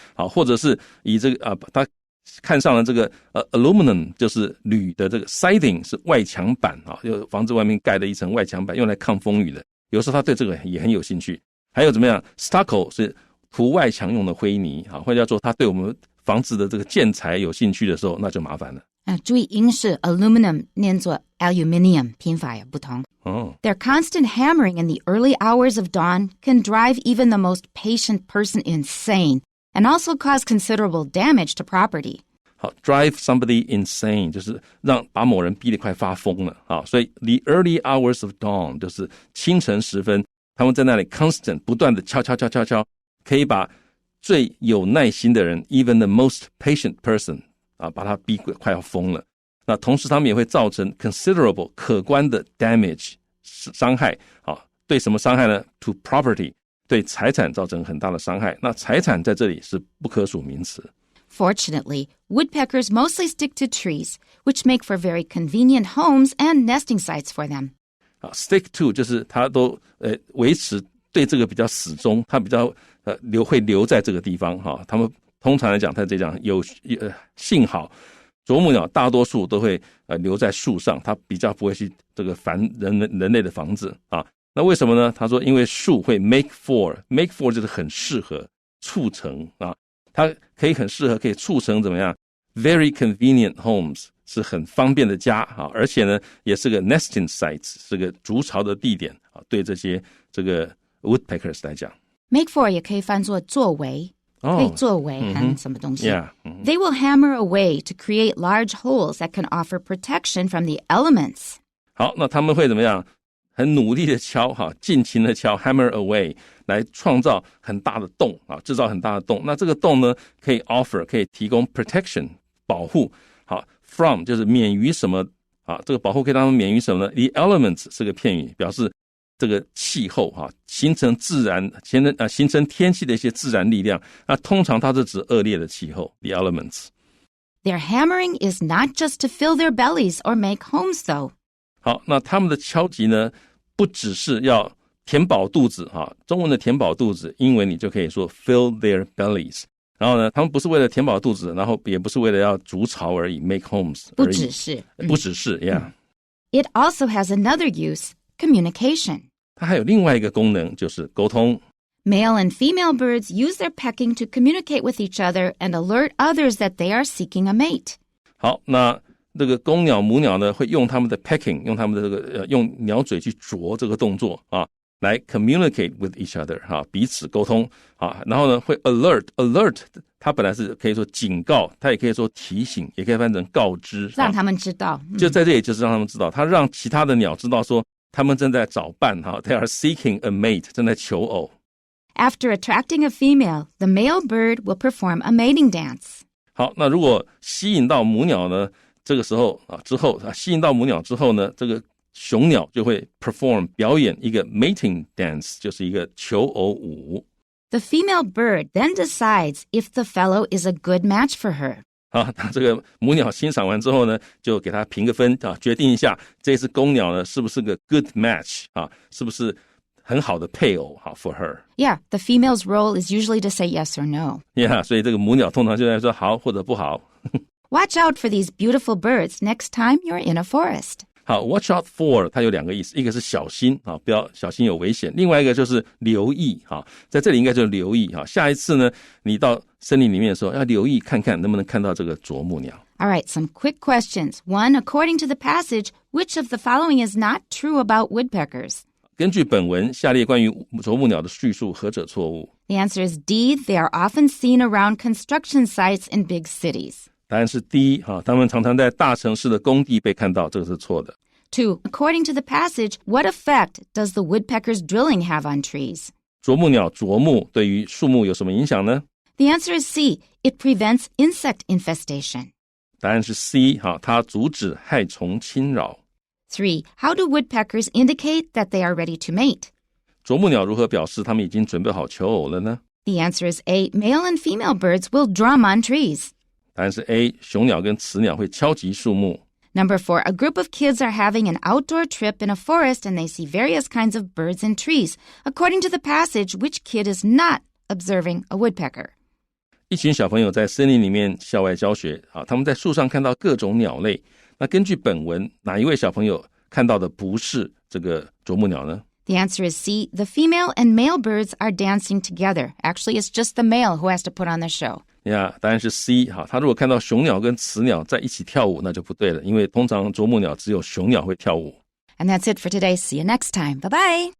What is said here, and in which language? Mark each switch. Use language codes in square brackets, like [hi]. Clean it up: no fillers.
[zh] 好，或者是以这个它看上了这个aluminum 就是铝的这个 siding 是外墙板就房子外面盖的一层外墙板，用来抗风雨的。有时候他对这个也很有兴趣。还有怎么样 stucco 是涂外墙用的灰泥或者叫做他对我们房子的这个建材有兴趣的时候，那就麻烦了。注意音是 aluminum 念作 aluminium， 拼法也不同。 [en] Their constant hammering in the early hours of dawn can drive even the most patient person insane and also cause considerable damage to property. [zh] 好 [en] drive somebody insane [zh] 就是把某人逼得快发疯了所以 [en] the early hours of dawn [zh] 就是清晨时分，他们在那里 constant 不断的敲，可以把最有耐心的人 [en] even the most patient person [zh] 把他逼快要疯了。那同时他们也会造成 considerable 可观的 damage 伤害对什么伤害呢？ [en] to property [zh] 对财产造成很大的伤害。那财产在这里是不可数名词。 [en] Fortunately, woodpeckers mostly stick to trees, which make for very convenient homes and nesting sites for them. [zh] Stick to 就是它都维持对这个比较始终，它比较会留在这个地方他们通常来讲，它这样幸好啄木鸟大多数都会留在树上，它比较不会去这个烦人类的房子那为什么呢？他说因为树会 make for 就是很适合促成它可以很适合可以促成怎么样 [en] very convenient homes [zh] 是很方便的家而且呢也是个 nesting sites 是个筑巢的地点对这些这个 woodpeckers 来讲 [en] make for [zh] 也可以翻作作为可以作为和什么东西 [en] They will hammer away to create large holes that can offer protection from the elements. [zh] 好，那他们会怎么样？很努力的敲尽情的敲 hammer away 来创造很大的洞制造很大的洞。那这个洞呢可以 offer 可以提供 protection 保护from 就是免于什么这个保护可以让他们免于什么呢？ The elements 是个片语，表示这个气候形成天气的一些自然力量。那通常它是指恶劣的气候 The elements. [en] Their hammering is not just to fill their bellies or make homes though. [zh] 好，那他们的敲击呢不只是要填饱肚子中文的填饱肚子，英文你就可以说 [en] fill their bellies。 [zh] 然后呢他们不是为了填饱肚子，然后也不是为了要筑巢而已 [en] make homes [zh] 而已，不只是 yeah. [en] It also has another use, communication. [zh] 它还有另外一个功能，就是沟通。 [en] Male and female birds use their pecking to communicate with each other and alert others that they are seeking a mate. [zh] 好，那这个公鸟母鸟呢会用他们的 pecking 用他们的这个用鸟嘴去啄这个动作来 [en] communicate with each other [zh] 彼此沟通然后呢会 alert 它本来是可以说警告，它也可以说提醒，也可以翻成告知，让他们知道就在这里就是让他们知道，它让其他的鸟知道说他们正在找伴 [en] They are seeking a mate [zh] 正在求偶。 [en] After attracting a female, the male bird will perform a mating dance. [zh] 好，那如果吸引到母鸟呢，这个时候吸引到母鸟之后呢，这个雄鸟就会 perform 表演一个 mating dance 就是一个求偶舞。 [en] The female bird then decides if the fellow is a good match for her. [zh] 那这个母鸟欣赏完之后呢，就给它评个分决定一下这只公鸟呢是不是个 [en] good match [zh] 是不是很好的配偶 [en] for her. Yeah, the female's role is usually to say yes or no. [zh] Yeah, 所以这个母鸟通常就在说好或者不好。 [en] Watch out for these beautiful birds next time you're in a forest. [zh] 好 [en] watch out for [zh] 它有两个意思，一个是小心不要小心有危险，另外一个就是留意在这里应该就是留意下一次呢你到森林里面的时候要留意看看能不能看到这个啄木鸟。 [en] All right, some quick questions. One, according to the passage, which of the following is not true about woodpeckers? [zh] 根据本文，下列关于啄木鸟的叙述何者错误？ [en] The answer is D. They are often seen around construction sites in big cities. [zh] 答案是 D 他们常常在大城市的工地被看到，这个是错的。 2. [en] According to the passage, what effect does the woodpecker's drilling have on trees? [zh] 啄木鸟啄木对于树木有什么影响呢？ [en] The answer is C. It prevents insect infestation. [zh] 答案是 C 它阻止害虫侵扰。 3. [en] How do woodpeckers indicate that they are ready to mate? [zh] 啄木鸟如何表示它们已经准备好求偶了呢？ [en] The answer is A. Male and female birds will drum on trees. [zh] 答案是 A. 雄鸟跟雌鸟会敲击树木。 [en] Number 4. A group of kids are having an outdoor trip in a forest and they see various kinds of birds and trees. According to the passage, which kid is not observing a woodpecker? [zh] 一群小朋友在森林里面校外教学，他们在树上看到各种鸟类。那根据本文，哪一位小朋友看到的不是这个啄木鸟呢？ [en] The answer is C. The female and male birds are dancing together. Actually, it's just the male who has to put on the show. [zh] 答案是 C。他如果看到雄鸟跟雌鸟在一起跳舞，那就不对了，因为通常啄木鸟只有雄鸟会跳舞。 [en] And that's it for today. See you next time. Bye-bye.